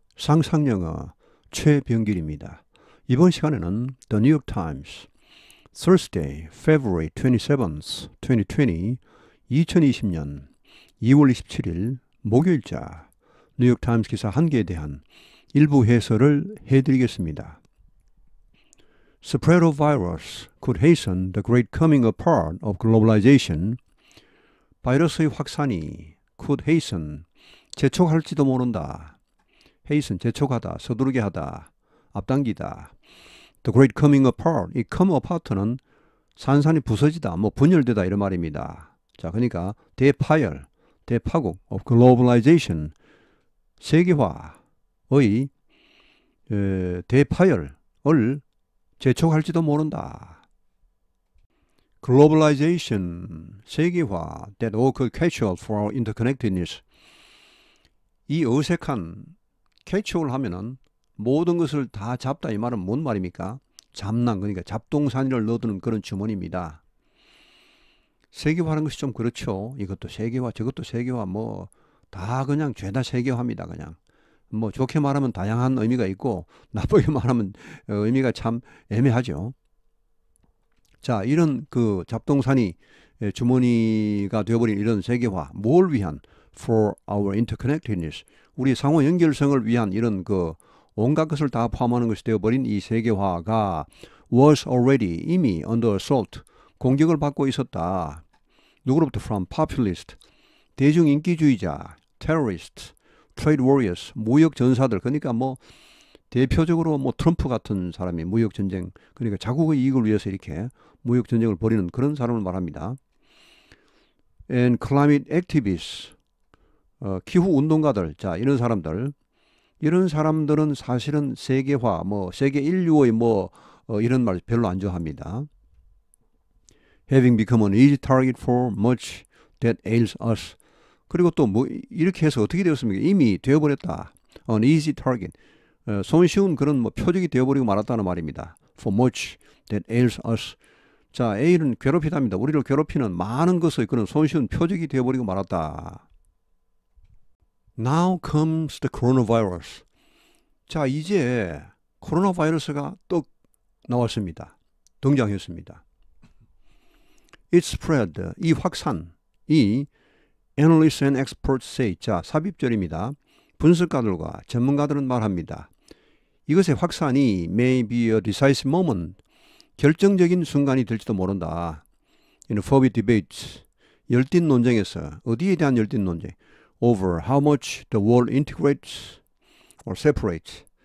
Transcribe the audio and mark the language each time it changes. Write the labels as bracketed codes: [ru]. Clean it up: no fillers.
[ko] 상상영어 최병길입니다. 이번 시간에는 [en] The New York Times Thursday, February 27th, 2020 [ko] 2020년 2월 27일 목요일자 뉴욕 타임스 기사 한 개에 대한 일부 해설을 해드리겠습니다. [en] Spread of virus could hasten the great coming apart of globalization. [ko] 바이러스의 확산이 could hasten 재촉할지도 모른다. hasten 재촉하다, 서두르게 하다, 앞당기다. The great coming apart, 이 come apart는 산산이 부서지다, 분열되다 이런 말입니다. 자, 그러니까 대파열, 대파국 of globalization, 세계화의 대파열을 재촉할지도 모른다. [en] Globalization, 세계화, that all could catch up for our interconnectedness. [ko] 이 어색한 catchall 하면은 모든 것을 다 잡다 이 말은 뭔 말입니까? 잡난, 그러니까 잡동사니를 넣어두는 그런 주머니입니다. 세계화라는 것이 좀 그렇죠. 이것도 세계화, 저것도 세계화, 다 그냥 죄다 세계화입니다. 그냥 좋게 말하면 다양한 의미가 있고 나쁘게 말하면 의미가 참 애매하죠. 자, 이런 그 잡동사니 주머니가 되어버린 이런 세계화, 뭘 위한? [en] For our interconnectedness, [ko] 우리 상호 연결성을 위한 이런 그 온갖 것을 다 포함하는 것이 되어버린 이 세계화가 [en] was already, [ko] 이미 [en] under assault, [ko] 공격을 받고 있었다. 누구로부터? [en] From populist, 대중인기주의자, terrorist, trade warriors, 무역전사들. [ko] 그러니까 대표적으로 트럼프 같은 사람이 무역전쟁, 그러니까 자국의 이익을 위해서 이렇게 무역전쟁을 벌이는 그런 사람을 말합니다. [en] And climate activists, [ko] 기후운동가들, 자, 이런 사람들은 사실은 세계화, 세계 인류의 이런 말 별로 안 좋아합니다. [en] Having become an easy target for much that ails us. [ko] 그리고 또 이렇게 해서 어떻게 되었습니까? 이미 되어버렸다. [en] An easy target. [ko] 손쉬운 그런 표적이 되어버리고 말았다는 말입니다. [en] For much that ails us. [ko] 자, ail은 괴롭히답니다. 우리를 괴롭히는 많은 것의 그런 손쉬운 표적이 되어버리고 말았다. [en] Now comes the coronavirus. [ko] 자, 이제 코로나 바이러스가 떡 나왔습니다. 등장했습니다. [en] It spread, [ko] 이 확산, [en] 이 analysts and experts say, [ko] 자, 삽입절입니다. 분석가들과 전문가들은 말합니다. 이것의 확산이 [en] may be a decisive moment, [ko] 결정적인 순간이 될지도 모른다. [en] In a fervid debate, [ko] 열띤 논쟁에서, 어디에 대한 열띤 논쟁? [en] Over how much the world integrates or separates.